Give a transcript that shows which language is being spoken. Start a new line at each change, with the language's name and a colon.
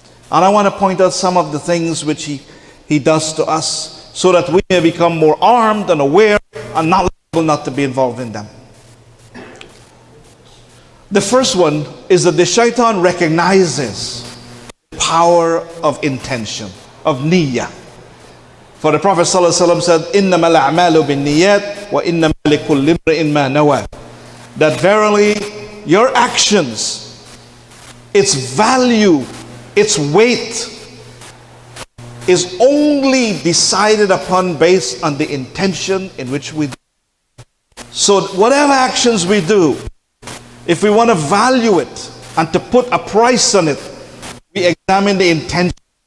English: And I want to point out some of the things which he does to us so that we may become more armed and aware and knowledgeable not to be involved in them. The first one is that the shaitan recognizes the power of intention, of niyyah. For the Prophet ﷺ said,
Arabic: إِنَّمَا الْأَعْمَالُ بِالنِّيَّاتِ وَإِنَّمَا لِكُلِّ امْرِئٍ مَا نَوَى.
English: That verily your actions, its value, its weight is only decided upon based on the intention in which we do. So whatever actions we do, if we want to value it and to put a price on it, we examine the intention.